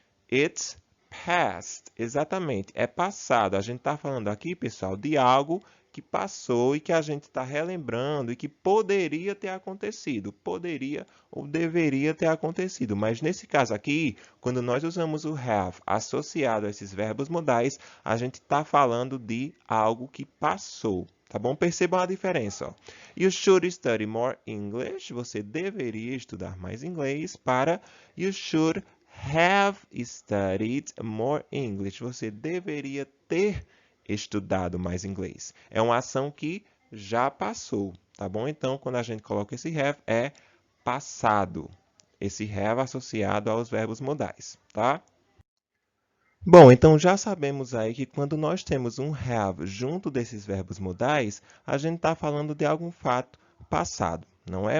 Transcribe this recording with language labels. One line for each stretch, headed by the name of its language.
English: It's past.
Portuguese: Exatamente, é passado. A gente está falando aqui, pessoal, de algo que passou e que a gente está relembrando e que poderia ter acontecido. Poderia ou deveria ter acontecido. Mas nesse caso aqui, quando nós usamos o have associado a esses verbos modais, a gente está falando de algo que passou. Tá bom? Percebam a diferença. Ó.
English: You should study more English.
Portuguese: Você deveria estudar mais inglês. Para
English: you should have studied more English.
Portuguese: Você deveria ter estudado mais inglês. É uma ação que já passou, tá bom? Então, quando a gente coloca esse have, é passado. Esse have associado aos verbos modais, tá? Bom, então já sabemos aí que quando nós temos um have junto desses verbos modais, a gente está falando de algum fato passado, não é?